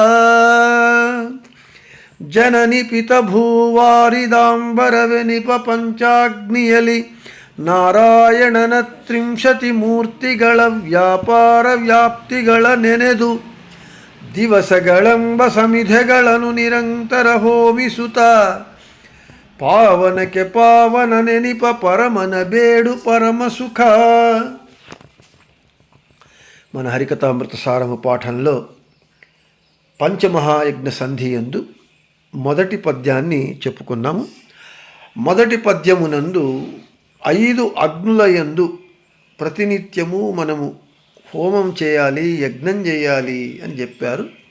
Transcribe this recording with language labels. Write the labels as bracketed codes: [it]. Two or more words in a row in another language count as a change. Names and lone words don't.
[kn] ಜನನಿ ಪಿತ ಭೂವಾರಿದಾಂಬರವೆನಿಪ ಪಂಚಾಗ್ನಿಯಲಿ ನಾರಾಯಣನ ತ್ರಿಂಶತಿ ಮೂರ್ತಿಗಳ ವ್ಯಾಪಾರ ವ್ಯಾಪ್ತಿಗಳ ನೆನೆದು ದಿವಸಗಳೆಂಬ ಸಮಿಧೆಗಳನ್ನು ನಿರಂತರ ಹೋಮಿಸುತ್ತ ಪಾವನಕ್ಕೆ ಪಾವನ ನೆನಿಪ ಪರಮನ ಬೇಡು ಪರಮ ಸುಖ. [te] మన హరికథామృత సారము పాఠంలో పంచమహాయజ్ఞ సంధి యందు మొదటి పద్యాన్ని చెప్పుకున్నాము. మొదటి పద్యమునందు 5 అగ్నుల యందు ప్రతినిత్యము మనము హోమం చేయాలి, యజ్ఞం చేయాలి అని చెప్పారు.